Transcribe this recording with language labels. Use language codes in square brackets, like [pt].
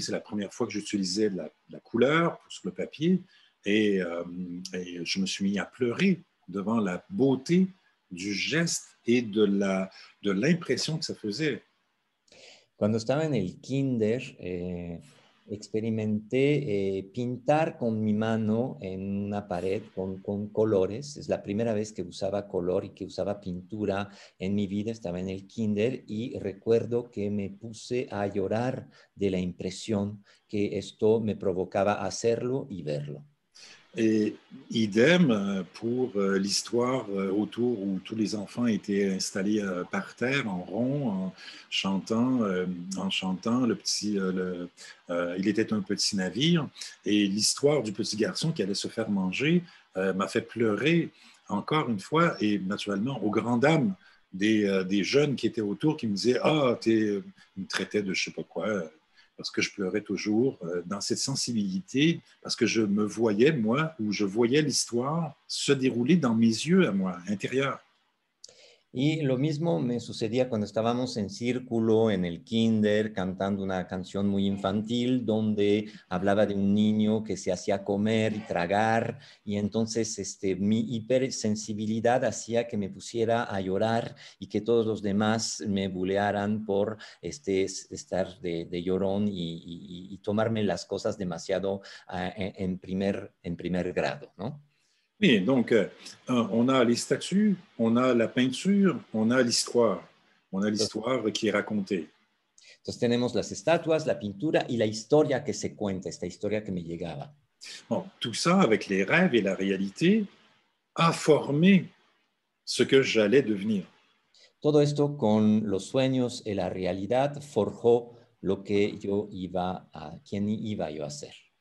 [fr] C'est la première fois que j'utilisais de la couleur sur le papier et je me suis mis à pleurer devant la beauté du geste et de l'impression que ça faisait. [es] Cuando estaba en el kinder, experimenté pintar con mi mano en una pared con colores. Es la primera vez que usaba color y que usaba pintura en mi vida. Estaba en el kinder y recuerdo que me puse a llorar de la impresión que esto me provocaba hacerlo y verlo. [fr] Et idem pour l'histoire autour où tous les enfants étaient installés par terre en rond en chantant il était un petit navire et l'histoire du petit garçon qui allait se faire manger m'a fait pleurer encore une fois et naturellement aux grandes dames des jeunes qui étaient autour qui me disaient ils me traitaient de je sais pas quoi parce que je pleurais toujours dans cette sensibilité, parce que je me voyais, moi, ou je voyais l'histoire se dérouler dans mes yeux à moi, intérieurs. [es] Y lo mismo me sucedía cuando estábamos en círculo en el kinder cantando una canción muy infantil donde hablaba de un niño que se hacía comer y tragar y entonces mi hipersensibilidad hacía que me pusiera a llorar y que todos los demás me bulearan por estar de llorón y tomarme las cosas demasiado en primer grado, ¿no? [fr] Oui, donc on a les statues, on a la peinture, on a l'histoire. On a l'histoire qui est racontée. [es] Entonces tenemos las estatuas, la pintura y la historia que se cuenta, esta historia que me llegaba. [fr] Bon, tout ça, avec les rêves et la réalité, a formé ce que j'allais devenir. [es] Todo esto con los sueños y la realidad forjó lo que yo iba a, quién iba yo a ser.